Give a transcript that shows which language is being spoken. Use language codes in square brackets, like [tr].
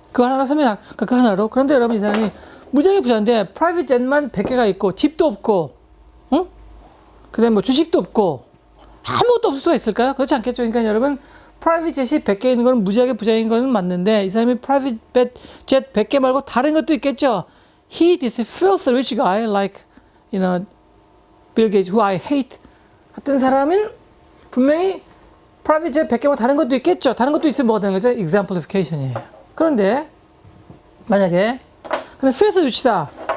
[ko] 그 하나로 설명, 그 하나로. 그런데 여러분, 이 사람이 무지하게 부자인데, 프라이빗 젯만 100개가 있고, 집도 없고, 응? 그 다음에 뭐 주식도 없고, 아무것도 없을 수가 있을까요? 그렇지 않겠죠. 그러니까 여러분, 프라이빗 젯이 100개 있는 건 무지하게 부자인 건 맞는데, 이 사람이 프라이빗 젯 100개 말고 다른 것도 있겠죠. [en] He, this filthy rich guy, like, Bill Gates, who I hate. [ko] 같은 사람은 분명히 프라이빗 젯 100개 말고 다른 것도 있겠죠. 다른 것도 있으면 뭐가 되는 거죠? exemplification이에요. 그런데 만약에 그럼 filthy rich다.